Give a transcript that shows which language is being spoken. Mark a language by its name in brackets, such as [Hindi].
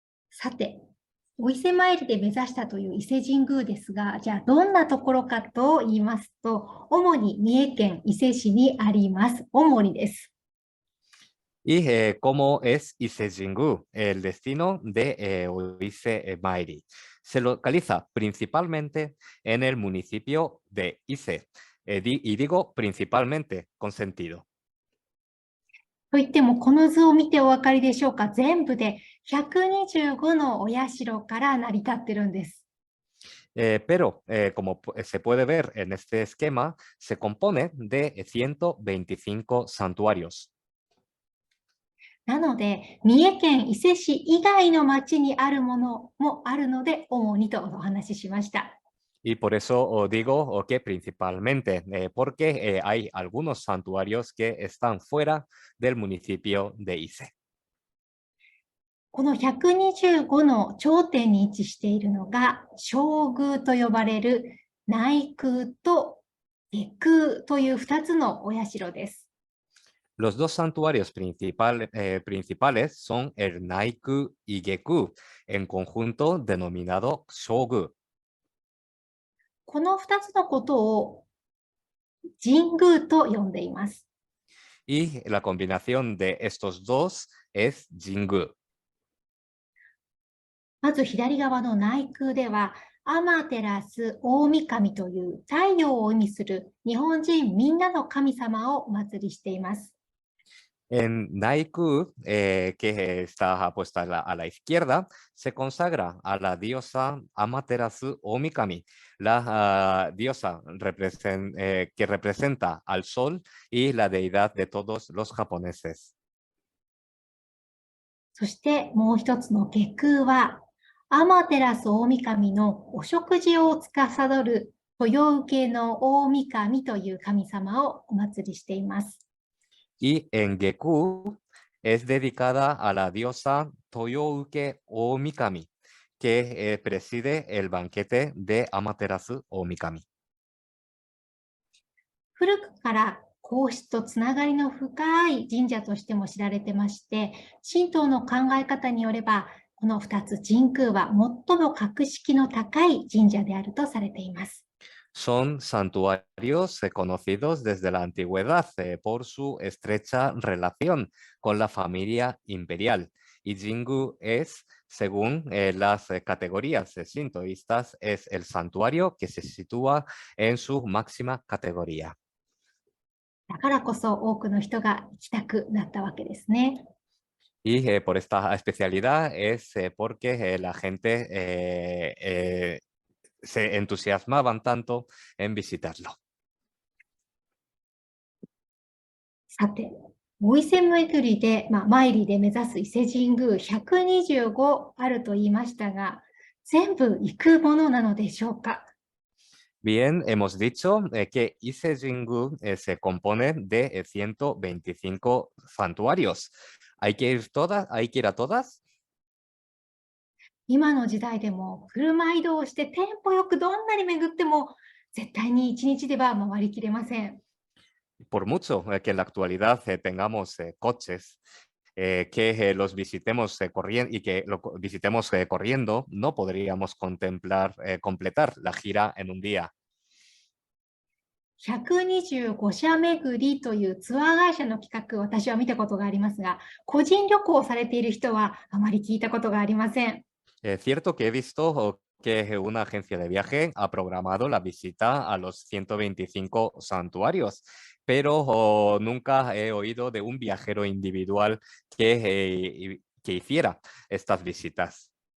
[Japanese] さて、お伊勢参りで目指したという伊勢神宮ですが、じゃあどんなところかと言いますと、主に三重県伊勢市にあります。主にです。 [Spanish] Y cómo es Ise Jingu, el destino de Oise Mairi. Se localiza principalmente en el municipio de Ise. Y digo principalmente con sentido. [Japanese] といっても、この図を見てお分かりでしょうか。全部で125のお社から成り立ってるんです。 [Spanish] Pero, como se puede ver en este esquema, se compone de 125 santuarios. [Japanese] なので、三重県伊勢市以外の町にあるものもあるので、主にとお話ししました。 [Spanish] Y por eso digo que principalmente, porque hay algunos santuarios que están fuera del municipio de Ise. [Japanese] この125の頂点に位置しているのが、正宮と呼ばれる内宮と外宮という2つのお社です。 [Spanish] Los dos santuarios principales son el Naiku y Geku, en conjunto denominado Shogu. [Japanese] この2つのことを神宮と呼んでいます。 [Spanish] Y la combinación de estos dos es Jingu. [Japanese] まず左側の内宮では、アマテラス大神という太陽を意味する日本人みんなの神様をお祭りしています。 [Spanish] En Naiku, que está puesta a la izquierda, se consagra a la diosa Amaterasu Omikami, la diosa que representa al sol y la deidad de todos los japoneses. [Japanese] そしてもう一つの外宮は、アマテラス大神のお食事を司る豊受の大神という神様をお祭りしています。 [Spanish] Y en Geku es dedicada a la diosa Toyouke Omikami, que preside el banquete de Amaterasu Omikami. [Japanese] 古くから皇室とつながりの深い神社としても知られてまして、神道の考え方によれば、この2つ神宮は最も格式の高い神社であるとされています。 [Spanish] Son santuarios conocidos desde la antigüedad por su estrecha relación con la familia imperial. Y Jingu es, según las categorías sintoístas, es el santuario que se sitúa en su máxima categoría. [Japanese] だからこそ多くの人が行きたくなったわけですね。 [Spanish] Y por esta especialidad es porque la gente se entusiasmaban tanto en visitarlo. [Japanese] さて、お伊勢巡りで、参りで目指す伊勢神宮125あると言いましたが、全部行くものなのでしょうか。 [Spanish] Bien, hemos dicho que Ise Jingu se compone de 125 santuarios. ¿Hay que ir a todas? [Japanese] 今の時代でも車移動してテンポよくどんなに巡っても絶対に1日では回りきれません。 [Spanish] Por mucho que en la actualidad tengamos coches, que los visitemos y que lo visitemos corriendo, no podríamos completar la gira en un día. [Japanese] 125社巡りというツアー会社の企画を私は見たことがありますが、個人旅行をされている人はあまり聞いたことがありません。 [Spanish] Cierto que he visto que una agencia de viaje ha programado la visita a los 125 santuarios, pero nunca he oído de un viajero individual que hiciera estas visitas.